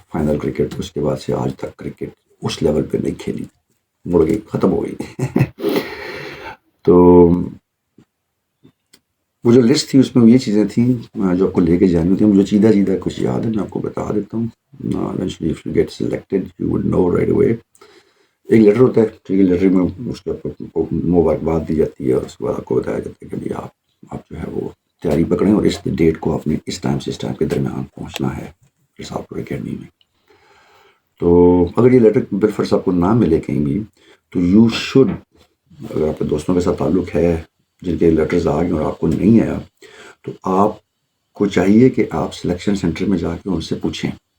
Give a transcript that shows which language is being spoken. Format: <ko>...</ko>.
<ur>Final cricket اس کے بعد سے آج تک کرکٹ اس لیول پہ نہیں کھیلی، مڑ گئی، ختم ہو گئی. تو وہ جو لسٹ تھی اس میں یہ چیزیں تھیں جو آپ کو لے کے جانی تھیں. مجھے چیدہ کچھ یاد ہے، میں آپ کو بتا دیتا ہوں.</ur> <en>Eventually if you get selected you would know right away.</en> <ur>ایک لیٹر ہوتا ہے، ٹھیک ہے، لیٹر میں اس کے مبارکباد دی جاتی ہے، اور اس کے بعد آپ کو بتایا جاتا ہے کہ بھائی آپ جو ہے وہ تیاری پکڑیں اور اس ڈیٹ کو آپ نے اس ٹائم سے اس ٹائم کے درمیان پہنچنا ہے رسال پور اکیڈمی میں. تو اگر یہ لیٹر بالفرض آپ کو نہ ملے کہیں بھی تو</ur> <en>you should,</en> <ur>اگر آپ کے دوستوں کے ساتھ تعلق ہے جن کے لیٹرز آ گئے اور آپ کو نہیں آیا، تو آپ کو چاہیے کہ آپ سلیکشن سینٹر میں جا کے ان سے پوچھیں.</ur>